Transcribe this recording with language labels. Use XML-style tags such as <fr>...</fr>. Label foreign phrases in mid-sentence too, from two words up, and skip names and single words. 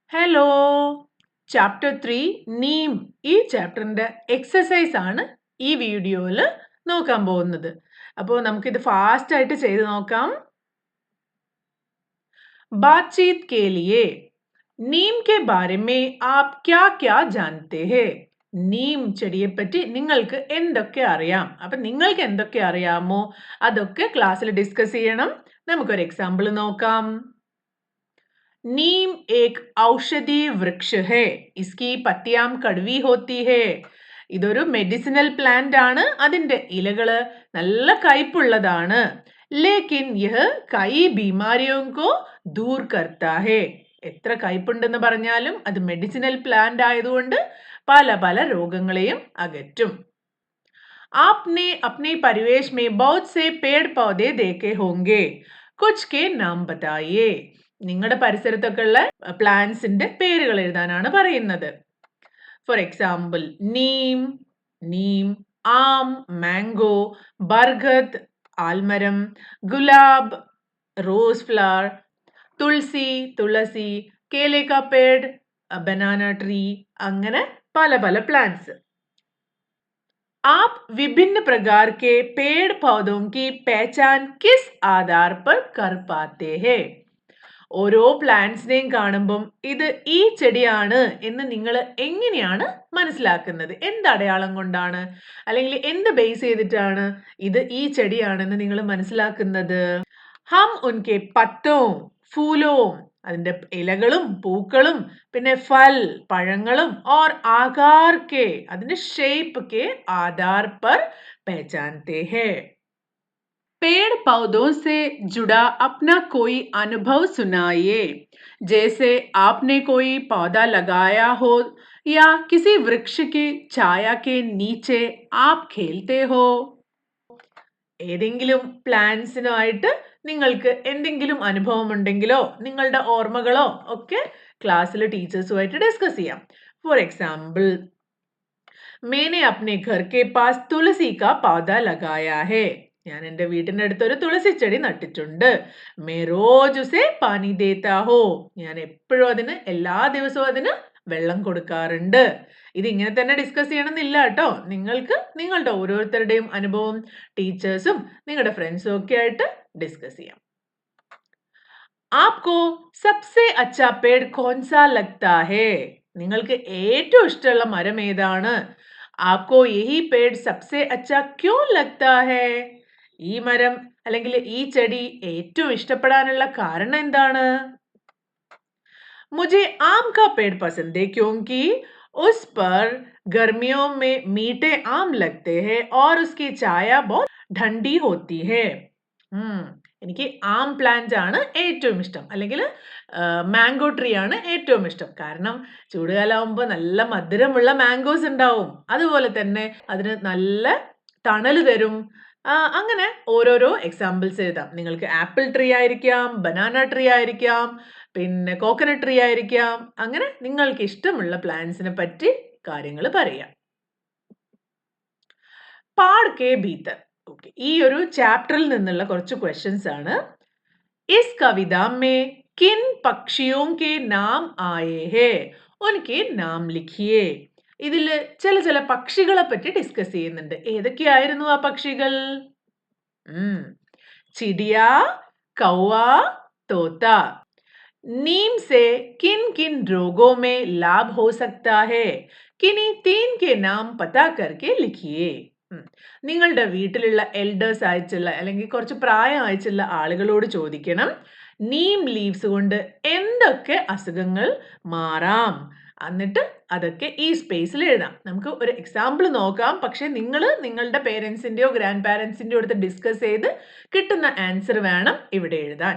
<ml>ഹലോ ചാപ്റ്റർ 3 നീം ഈ ചാപ്റ്ററിന്റെ എക്സസൈസ് ആണ് ഈ വീഡിയോയിൽ നോക്കാൻ പോകുന്നത്. അപ്പോൾ നമുക്കിത് ഫാസ്റ്റ് ആയിട്ട് ചെയ്ത് നോക്കാം.</ml> <hi>बातचीत के लिए नीम के बारे में आप क्या क्या जानते हैं?</hi> <ml>നീം ചെടിയെപ്പറ്റി നിങ്ങൾക്ക് എന്തൊക്കെ അറിയാം? അപ്പം നിങ്ങൾക്ക് എന്തൊക്കെ അറിയാമോ അതൊക്കെ ക്ലാസ്സിൽ ഡിസ്കസ് ചെയ്യണം. നമുക്കൊരു എക്സാമ്പിൾ നോക്കാം.</ml> <hi>नीम एक औषधि वृक्ष है. इसकी पत्तियां कड़वी होती है.</hi> <ml>ഇതൊരു</ml> <en>medicinal plant</en> <ml>ആണ്. അതിന്റെ ഇലകള് നല്ല കയ്പുള്ളതാണ്.</ml> <hi>लेकिन यह कई बीमारियों को दूर करता है.</hi> <ml>എത്ര കയ്പുണ്ടെന്ന് പറഞ്ഞാലും അത്</ml> <en>medicinal plant</en> <ml>ആയതുകൊണ്ട് പല പല രോഗങ്ങളെയും അകറ്റും.</ml> <hi>आपने अपने परिवेश में बहुत से पेड़ पौधे देखे होंगे. कुछ के नाम बताइए.</hi> <ml>നിങ്ങളുടെ പരിസരത്തൊക്കെ ഉള്ള പ്ലാന്റ്സിന്റെ പേരുകൾ എഴുതാനാണ് പറയുന്നത്.</ml> <en>for example</en> <ml>നീം, ആം മാംഗോ, ബർഗദ് ആൽമരം, ഗുലാബ് റോസ് ഫ്ലവർ, തുളസി,</ml> <hi>केले का पेड़</hi> <en>banana tree,</en> <ml>അങ്ങനെ പല പല പ്ലാന്റ്സ്.</ml> <hi>आप विभिन्न प्रकार के पेड़ पौधों की पहचान किस आधार पर कर पाते हैं?</hi> <ml>ഓരോ പ്ലാന്റ്സിനെയും കാണുമ്പം ഇത് ഈ ചെടിയാണ് എന്ന് നിങ്ങൾ എങ്ങനെയാണ് മനസ്സിലാക്കുന്നത്? എന്ത് അടയാളം കൊണ്ടാണ് അല്ലെങ്കിൽ എന്ത് ബേസ് ചെയ്തിട്ടാണ് ഇത് ഈ ചെടിയാണെന്ന് നിങ്ങൾ മനസ്സിലാക്കുന്നത്?</ml> <hi>हम उनके पत्तों फूलों</hi> <ml>അതിന്റെ ഇലകളും പൂക്കളും പിന്നെ</ml> <hi>ഫൽ പഴങ്ങളും और आकार के</hi> <ml>അതിന്റെ ഷേപ്പ്</ml> <hi>के आधार पर पहचानते हैं. पेड़ पौधों से जुड़ा अपना कोई अनुभव सुनाइए. जैसे आपने कोई पौधा लगाया हो या किसी वृक्ष की छाया के नीचे आप खेलते हो.</hi> <ml>ഏതെങ്കിലും പ്ലാന്റ്സിനുമായിട്ട് നിങ്ങൾക്ക് എന്തെങ്കിലും അനുഭവം ഉണ്ടെങ്കിലോ നിങ്ങളുടെ ഓർമ്മകളോ ഒക്കെ ക്ലാസ്സിൽ ടീച്ചേഴ്സുമായിട്ട് ഡിസ്കസ് ചെയ്യാം.</ml> <en>for example,</en> <hi>मैंने अपने घर के पास तुलसी का पौधा लगाया है.</hi> <ml>ഞാൻ എൻ്റെ വീട്ടിൻ്റെ അടുത്ത് ഒരു തുളസി ചെടി നട്ടിട്ടുണ്ട്.</ml> <hi>मैं रोज उसे पानी देता हूँ.</hi> <ml>ഞാൻ എപ്പോഴും അതിന് എല്ലാ ദിവസവും അതിന് വെള്ളം കൊടുക്കാറുണ്ട്. ഇത് ഇങ്ങനെ തന്നെ ഡിസ്കസ് ചെയ്യണമെന്നില്ല കേട്ടോ. നിങ്ങൾക്ക് നിങ്ങളുടെ ഓരോരുത്തരുടെയും അനുഭവം ടീച്ചേഴ്സും നിങ്ങളുടെ ഫ്രണ്ട്സും ഒക്കെ ആയിട്ട് ഡിസ്കസ് ചെയ്യാം.</ml> <hi>आपको सबसे अच्छा पेड़ कौन सा लगता है?</hi> <ml>നിങ്ങൾക്ക് ഏറ്റവും ഇഷ്ടമുള്ള മരം ഏതാണ്?</ml> <hi>आपको यही पेड़ सबसे अच्छा क्यों लगता है?</hi> <ml>ഈ മരം അല്ലെങ്കിൽ ഈ ചെടി ഏറ്റവും ഇഷ്ടപ്പെടാനുള്ള കാരണം എന്താണ്?</ml> <hi>मुझे आम का पेड़ पसंद है क्योंकि उस पर गर्मियों में मीठे आम लगते हैं और उसकी छाया बहुत ठंडी होती है.</hi> <ml>എനിക്ക് ആം പ്ലാന്റ് ആണ് ഏറ്റവും ഇഷ്ടം, അല്ലെങ്കിൽ</ml> <en>mango tree</en> <ml>ആണ് ഏറ്റവും ഇഷ്ടം. കാരണം ചൂടുകാലാവുമ്പോൾ നല്ല മധുരമുള്ള മാംഗോസ് ഉണ്ടാവും. അതുപോലെ തന്നെ അതിന് നല്ല തണല് തരും. അങ്ങനെ ഓരോരോ എക്സാമ്പിൾസ് എഴുതാം. നിങ്ങൾക്ക്</ml> <en>apple tree</en> <ml>ആയിരിക്കാം,</ml> <en>banana tree</en> <ml>ആയിരിക്കാം, പിന്നെ</ml> <en>coconut tree</en> <ml>ആയിരിക്കാം. അങ്ങനെ നിങ്ങൾക്ക് ഇഷ്ടമുള്ള പ്ലാന്റ്സിനെ പറ്റി കാര്യങ്ങൾ പറയാം.</ml> <hi>पाठ के भीतर.</hi> <ml>ഓക്കെ, ഈ ഒരു ചാപ്റ്ററിൽ നിന്നുള്ള കുറച്ച് ക്വസ്റ്റ്യൻസ് ആണ്.</ml> <hi>इस कविता में किन पक्षियों के नाम आए हैं? उनके नाम लिखिए.</hi> <ml>ഇതിൽ ചില പക്ഷികളെ പറ്റി ഡിസ്കസ് ചെയ്യുന്നുണ്ട്. ഏതൊക്കെയായിരുന്നു ആ പക്ഷികൾ?</ml> <hi>चिड़िया, कौवा, तोता. नीम से किन किन रोगों में लाभ हो सकता है? किन्हीं तीन के नाम पता करके लिखिए.</hi> <ml>നിങ്ങളുടെ വീട്ടിലുള്ള എൽഡേഴ്സ് ആയിട്ടുള്ള അല്ലെങ്കിൽ കുറച്ച് പ്രായം ആയിട്ടുള്ള ആളുകളോട് ചോദിക്കണം, നീം ലീവ്സ് കൊണ്ട് എന്തൊക്കെ അസുഖങ്ങൾ മാറാം. എന്നിട്ട് അതൊക്കെ ഈ സ്പേസിൽ എഴുതാം. നമുക്ക് ഒരു എക്സാമ്പിൾ നോക്കാം. പക്ഷെ നിങ്ങൾ നിങ്ങളുടെ പേരൻസിൻ്റെയോ ഗ്രാൻഡ് പാരൻസിൻ്റെയോ അടുത്ത് ഡിസ്കസ് ചെയ്ത് കിട്ടുന്ന ആൻസർ വേണം ഇവിടെ എഴുതാൻ.</ml>